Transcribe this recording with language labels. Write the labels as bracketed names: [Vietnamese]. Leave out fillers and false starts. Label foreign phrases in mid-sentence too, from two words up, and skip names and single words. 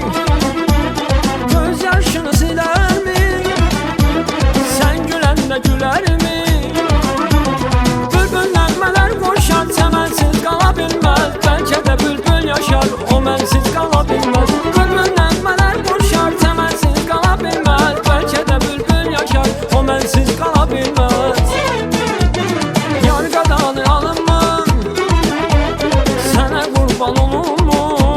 [Turkish] Göz yaşını siler mi? Sen gülenle güler mi? [Azerbaijani] Bülbül nəğmələr qoşar, çəmənsiz qala bilməz. Bəlkə də bülbül yaşar, o mənsiz qala bilməz. Bülbül nəğmələr qoşar, çəmənsiz qala bilməz. Bəlkə də bülbül yaşar, o mənsiz qala bilməz. Yar qadanı alınmaz, [Turkish] kurban olur mu?